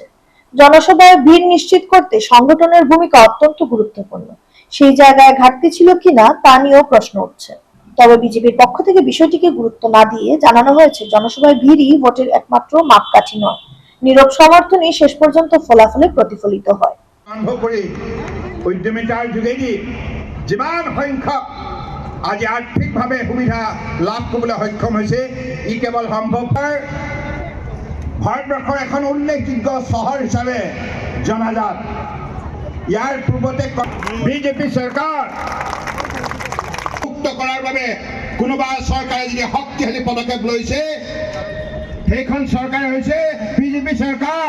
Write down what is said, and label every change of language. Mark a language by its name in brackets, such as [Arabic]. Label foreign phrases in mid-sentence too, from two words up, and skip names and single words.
[Bangla] জনসভায় ভিড় নিশ্চিত করতে সংগঠনের ভূমিকা অত্যন্ত গুরুত্বপূর্ণ। সেই জায়গায় ঘাটতি ছিল কিনা তা নিয়েও প্রশ্ন উঠছে। তবে বিজেপির পক্ষ থেকে বিষয়টিকে গুরুত্ব না দিয়ে জানানো হয়েছে, জনসভায় ভিড়ই ভোটের একমাত্র মাপকাঠি নয়, নীরব সমর্থনই শেষ পর্যন্ত ফলাফলে প্রতিফলিত হয়। [Assamese] উদ্যমিতাৰ যোগেদি যিমান সংখ্যক আজি আৰ্থিকভাৱে সুবিধা লাভ কৰিবলৈ সক্ষম হৈছে, ই কেৱল সম্ভৱ ভাৰতবৰ্ষৰ এখন উল্লেখযোগ্য চহৰ হিচাপে জনাজাত। ইয়াৰ পূৰ্বতে বিজেপি চৰকাৰ মুক্ত কৰাৰ বাবে কোনোবা চৰকাৰে যদি শক্তিশালী পদক্ষেপ লৈছে, সেইখন চৰকাৰে হৈছে বিজেপি চৰকাৰ।